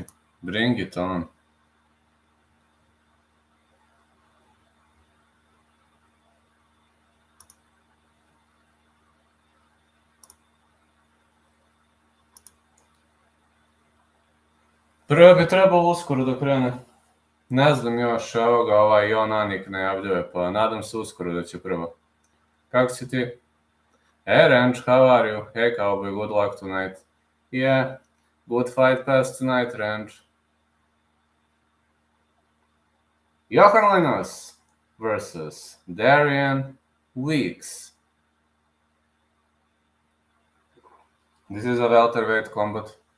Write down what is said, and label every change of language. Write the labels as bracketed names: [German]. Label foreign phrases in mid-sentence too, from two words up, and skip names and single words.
[English] Bring it on. [Serbian] Prvo bi trebalo uskoro da krene. Ne znam još, evo ga, ovaj Yohan najavljuje, pa nadam se uskoro da će prvo. Kako si ti? [English] Hey, Ranch, how are you? Hey, Cowboy, good luck tonight. Yeah, good fight pass tonight, Ranch. Yohan versus Darian Weeks. This is a welterweight combat.